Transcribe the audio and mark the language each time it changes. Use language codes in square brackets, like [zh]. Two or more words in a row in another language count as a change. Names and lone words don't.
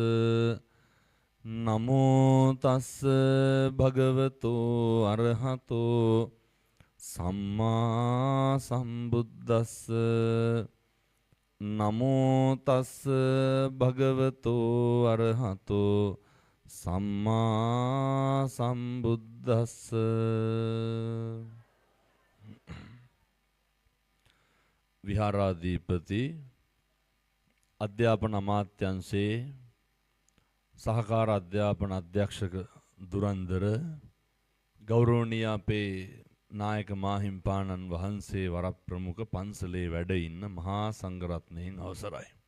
[pi] නමෝ තස්ස භගවතු අරහතෝ සම්මා සම්බුද්දස්ස. නමෝ තස්ස භගවතෝ අරහතෝ සම්මා සම්බුද්දස්ස. [si] විහාරාධිපති අධ්‍යාපන අමාත්‍යාංශයේ සහකාර අධ්‍යාපන අධ්‍යක්ෂක දුරන්දර ගෞරවනීය අපේ නායක මාහිම්පාණන් වහන්සේ වරප්‍රමුඛ පන්සලේ වැඩ ඉන්න මහා සංඝරත්නයන් අවසරයි.